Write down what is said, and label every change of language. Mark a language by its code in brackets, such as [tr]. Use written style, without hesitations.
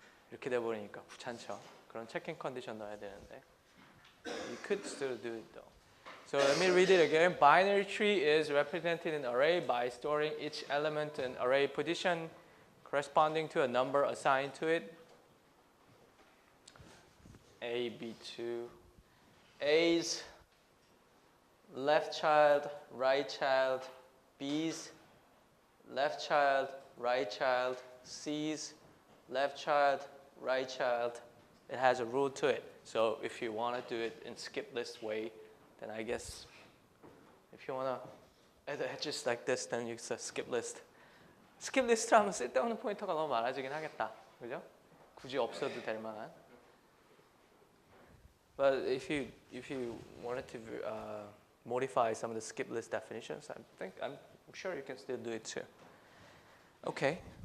[ko] 이렇게 돼버리니까 귀찮죠. 그런 체킹 컨디션 넣어야 되는데. [en] You could still do it though. So let me read it again. Binary tree is represented in array by storing each element in array position corresponding to a number assigned to it. A, B2. A's left child, right child. B's left child, right child. C's left child, right child. It has a rule to it. So if you want to do it in skip list way, then I guess if you want to add edges like this, then you use a skip list. [ko] skip list 하면 쓸데없는 포인터가 너무 많아지긴 하겠다. 그죠? 굳이 없어도 될 만한. [en] But if you wanted to modify some of the skip list definitions, I'm sure you can still do it too. Okay.